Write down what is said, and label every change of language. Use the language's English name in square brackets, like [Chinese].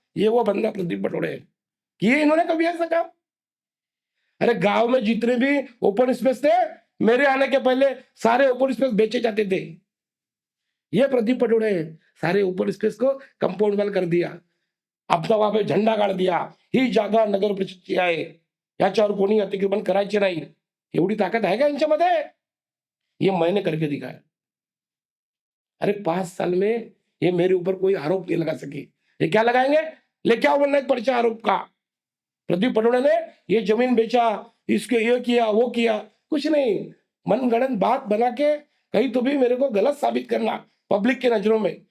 [Hindi] ये वो बंदा प्रदीप पटोले किए इन्होंने कभी ऐसा काम? अरे गांव में जितने भी ओपन स्पेस थे मेरे आने के पहले सारे ओपन स्पेस बेचे जाते थे। ये प्रदीप पटोले सारे ओपन स्पेस को कंपाउंड वॉल कर दिया, अपना वहां पे झंडा गाड़ दिया, ही जगह नगर परिषद की आए। [Marathi] याच्यावर कोणी अतिक्रमण करायचे नाही, एवढी ताकद आहे का यांच्यामध्ये? [Hindi] ये मैंने करके दिखाया। अरे 5 साल में ये मेरे ऊपर कोई आरोप नहीं लगा सके, ये क्या लगाएंगे? लेके आओ वरना एक पर्चा आरोप का। प्रदीप पटौड़े ने ये जमीन बेचा, इसके ये किया वो किया, कुछ नहीं, मनगढ़ंत बात बना के कहीं तो भी मेरे को गलत साबित करना पब्लिक के नजरों में।